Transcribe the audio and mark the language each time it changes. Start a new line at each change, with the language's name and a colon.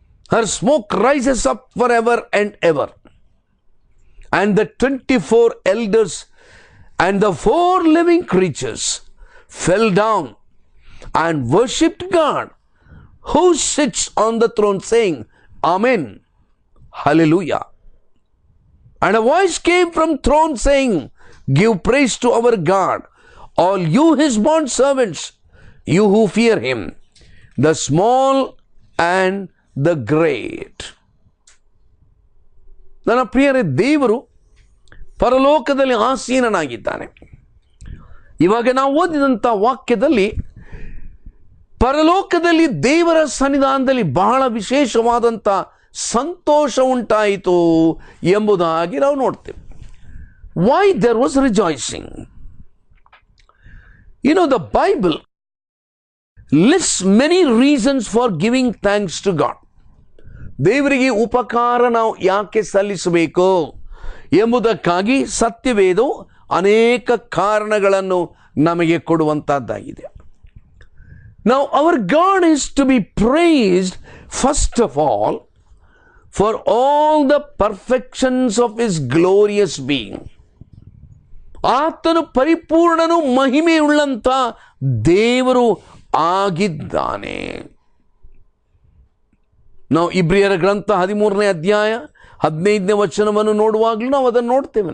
English: Her smoke rises up forever and ever. And the 24 elders and the 4 living creatures fell down and worshipped God who sits on the throne, saying, Amen, Hallelujah. And a voice came from throne saying, Give praise to our God, all you his bond servants, you who fear him, the small and the great.
Kannada: ನನ್ನ ಪ್ರಿಯರೇ, ದೇವರು ಪರಲೋಕದಲ್ಲಿ ಆಸೀನನಾಗಿದ್ದಾನೆ. ಇವಾಗ ನಾವು ಓದಿದಂಥ ವಾಕ್ಯದಲ್ಲಿ ಪರಲೋಕದಲ್ಲಿ ದೇವರ ಸನ್ನಿಧಾನದಲ್ಲಿ ಬಹಳ ವಿಶೇಷವಾದಂಥ ಸಂತೋಷ ಉಂಟಾಯಿತು ಎಂಬುದಾಗಿ ನಾವು ನೋಡ್ತೇವೆ.
English: why there was rejoicing. You know, the Bible lists many reasons for giving thanks to God.
Kannada: ದೇವರಿಗೆ ಉಪಕಾರ ನಾವು ಯಾಕೆ ಸಲ್ಲಿಸಬೇಕು ಎಂಬುದಕ್ಕಾಗಿ ಸತ್ಯವೇದವು ಅನೇಕ ಕಾರಣಗಳನ್ನು ನಮಗೆ ಕೊಡುವಂತಹದ್ದಾಗಿದೆ.
English: Now our God is to be praised first of all for all the perfections of His glorious being.
Kannada: ಆತನು ಪರಿಪೂರ್ಣನು ಮಹಿಮೆಯುಳ್ಳಂತ ದೇವರು ಆಗಿದ್ದಾನೆ. ನಾವು ಇಬ್ರಿಯರ ಗ್ರಂಥ 13ನೇ ಅಧ್ಯಾಯ 15ನೇ ವಚನವನ್ನು ನೋಡುವಾಗಲೂ ನಾವು ಅದನ್ನು ನೋಡ್ತೇವೆ.